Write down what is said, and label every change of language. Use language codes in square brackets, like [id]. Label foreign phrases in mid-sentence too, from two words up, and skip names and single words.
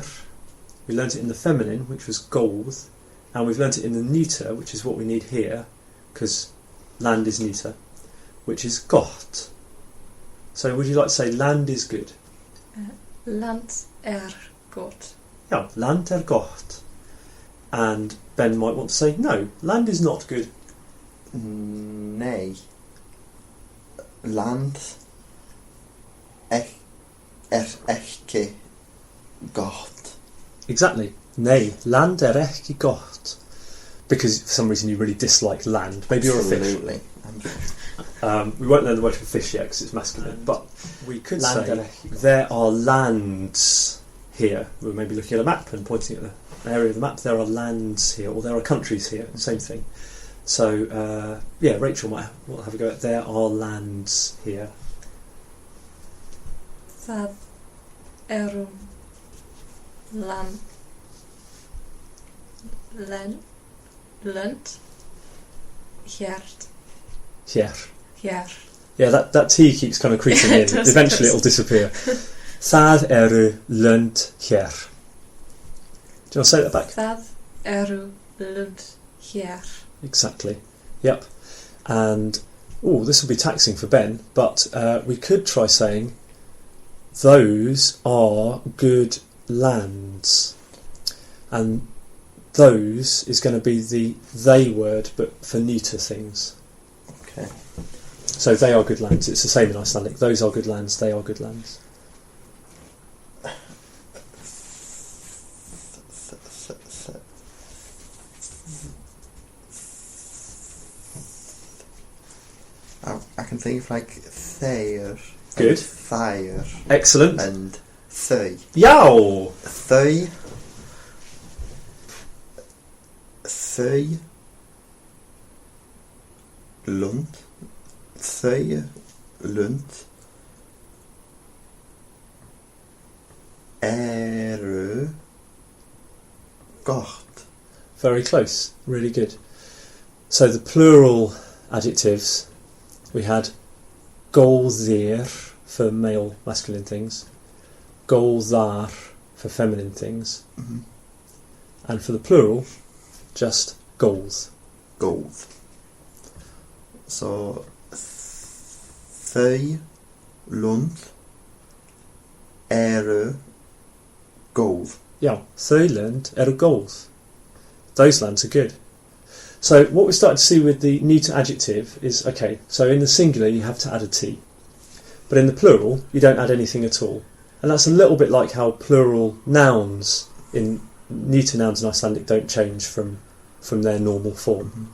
[en] We learnt it in the feminine, which was góð, and we've learnt it in the neuter, which is what we need here, because land is neuter, which is gott. So would you like to say land is good? [is] Land gott. Yeah, land gott. [en] And Ben might want to say, no, land is not good. [is] Nej. Land ekki gott. Exactly. Nei, land ekki gott. [en] Because for some reason you really dislike land. Maybe you're a fish. Absolutely. We won't learn the word for fish yet because it's masculine, but we could say there are lands here. We're maybe looking at a map and pointing at an area of the map. There are lands here, or there are countries here. Same thing. So Rachel might have a go at there are lands here. [is] Það eru lönd hér. [en] Yeah, that T keeps kind of creeping in. Eventually it'll disappear. [is] Það eru lönd hér. [en] Do you want to say that back? [is] Það eru lönd hér. [en] Exactly. Yep. And this will be taxing for Ben, but we could try saying those are good lands. And those is going to be the they word, but for neuter things. Okay. So they are good lands. It's the same in Icelandic. Those are good lands. They are good lands. I can think of like þeir. Good. Fire. Excellent. And þau. Yow! [is] Þau lund. Þau lund eru gott. [en] Very close. Really good. So the plural adjectives, we had góðir for male masculine things, góðar for feminine things, and for the plural, just góð. [is] Góð. So þau lund eru góð. Yeah, þau lönd eru góð. [en] Those lands are good. So what we started to see with the neuter adjective is, okay, so in the singular you have to add a T. But in the plural, you don't add anything at all. And that's a little bit like how plural nouns, in neuter nouns in Icelandic, don't change from their normal form.